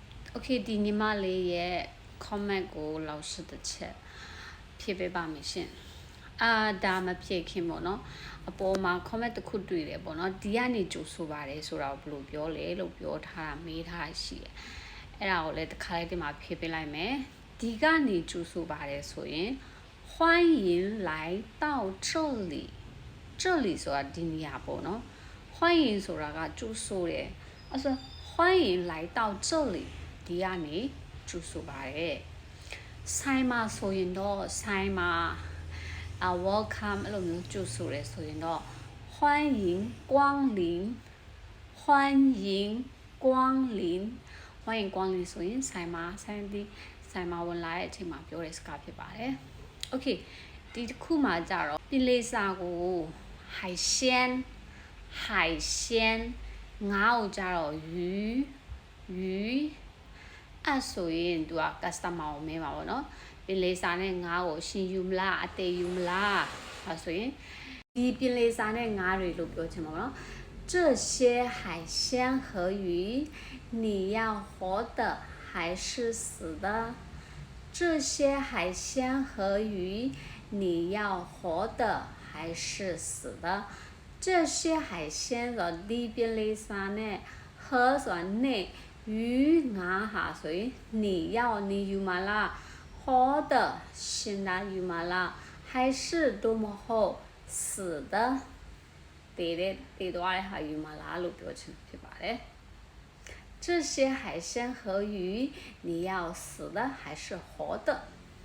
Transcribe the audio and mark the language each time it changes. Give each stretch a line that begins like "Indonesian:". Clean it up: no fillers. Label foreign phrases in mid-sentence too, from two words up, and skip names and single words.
Burmese: OK ဒီညီမလေးရဲ့ comment ကိုလောက်ရှိတဲ့ချက်ဖြည့်ပေးပါမယ်ရှင်ဒါမဖြည့်ခင်ပေါ့နော်အပေါ်မှာ comment တစ်ခုတွေ့တယ်ပေါ့နော်ဒီကနေကြိုဆိုပါတယ်ဆိုတာ ကိုဘယ်လိုပြောလဲလို့ပြောထားတာမေးထားရှိတယ်အဲ့ဒါကိုလည်းတစ်ခါလေးဒီမှာဖြည့်ပေးလိုက်မယ်ဒီကနေကြိုဆိုပါတယ်ဆို ရင်
Chinese: 欢迎来到这里这里
Burmese: ဆိုတာဒီနေရာပေါ့နော်欢迎ဆိုတာကကြိုဆို တယ်အဲ့ဆို
Chinese: 欢迎来到这里
Burmese: ဒီကနေကြိုဆိုပါတယ်ဆိုင်မှာဆိုရင်တော့ဆိုင်မှာwelcome အဲ့လိုမျိုးကြိုဆိုရဲဆိုရင်တော့
Chinese: 欢迎光临欢迎光临欢迎光临
Burmese: ဆိုရင်ဆိုင်မှာဝင်လာတဲ့အချိန်မှာပြောတဲ့စကားဖြစ်ပါတယ် Okay ဒီတစ်ခုမှာကြတော့ပြင်လေးစာကို海鲜ငါးကိုကြတော့鱼အဲ့ဆိုရင်သူက customer ကိုမေးမှာပေါ့နော်ပြင်လေးစာနဲ့ငါးကိုရှင်ယူမလားအသေးယူမလားအဲ့ ဆိုရင်ဒီပြင်လေးစာနဲ့ငါးတွေလို့ပြောချင်ပါတော့
Chinese: 这些海鲜和鱼你要活的还是死的这些海鲜和鱼你要活的还是死的这些海鲜的
Burmese: ဒီပြင်လေးစာနဲ့和ဆိုတာနဲ့鱼ငါးဟာဆိုရင်你ယူမလား活的ရှင်သာယူမလား
Chinese: 还是多么后死的
Burmese: တည်သွားတဲ့ဟာယူမလားလို့ပြောချင်ဖြစ်ပါတယ်
Chinese: 这些海鲜和鱼你要死的还是活的